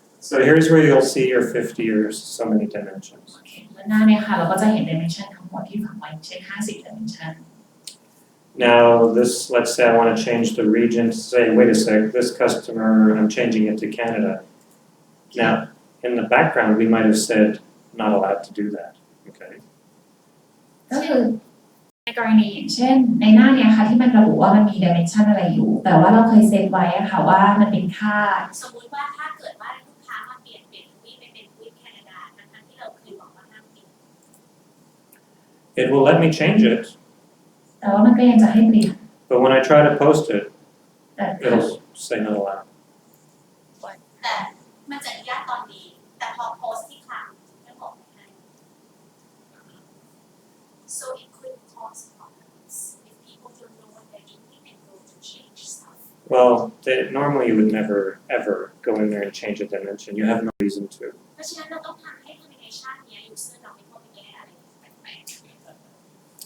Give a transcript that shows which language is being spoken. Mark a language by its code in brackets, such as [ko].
[en] So here's where you'll see your 50 or so many dimensions. [th] โอเคแล้วหน้าเนี่ยค่ะเราก็จะเห็น dimension ทั้งหมดที่ฝังไว้เช่น50 dimension [en] Now this, let's say I want to change the region, say, wait a sec, this customer, I'm changing it to Canada. Now, in the background, we might have said not allowed to do that, okay? [th] ก็คือในกรณีอย่างเช่นในหน้าเนี่ยค่ะที่มันระบุว่ามันมี dimension อะไรอยู่แต่ว่าเราเคยเซตไว้อะค่ะว่ามันเป็นค่า สมมุติว่าถ้าเกิดว่าลูกค้ามาเปลี่ยนทวีปไปเป็นทวีปแคนาดาทั้งที่เราเคยบอกว่าห้ามเปลี่ยน [en] It will let me change it, [th] แต่ว่ามันก็ยังจะให้เปลี่ยน [en] but when I try to post it, [th] แต่ [en] it'll say not allowed. [th] แต่มันจะอนุญาตตอนนี้แต่พอโพสต์ที่คลังไม่บอกให้ [en] so it could cause problems if people don't know what they're doing and go to change stuff Well, normally you would never, ever go in there and change a dimension. You have no reason to. [th] เพราะฉะนั้นเราต้องทำให้ combination เนี้ย user เราไม่เข้าไปแก้อะไรแปลกๆ